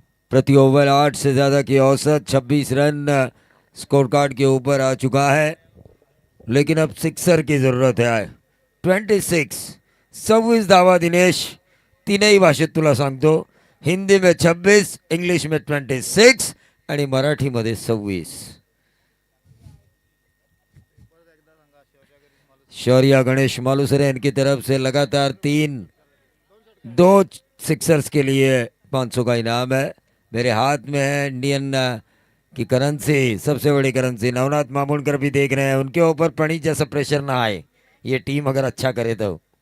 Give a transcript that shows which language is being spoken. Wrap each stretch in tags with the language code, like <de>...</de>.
<hi>प्रति ओवर 8 से ज्यादा की औसत, 26 रन स्कोर कार्ड के ऊपर आ चुका है। लेकिन अब सिक्सर की जरूरत है।</hi> <mr>26 26 धावा दिनेश, तीनही भाषेत तुला सांगतो,</mr> <hi>हिंदी में 26, इंग्लिश में 26</hi> <mr>आणि मराठी मध्ये 26।</mr> <hi>शौर्या गणेश मालूसरे इनकी तरफ से लगातार 2 सिक्सर्स के लिए 500 का इनाम है। मेरे हाथ में है इंडियन की करेंसी, सबसे बड़ी करेंसी। नवनाथ मामूलकर भी देख रहे हैं, उनके ऊपर प्रणीत जैसा प्रेशर ना आए, ये टीम अगर अच्छा करे तो।</hi>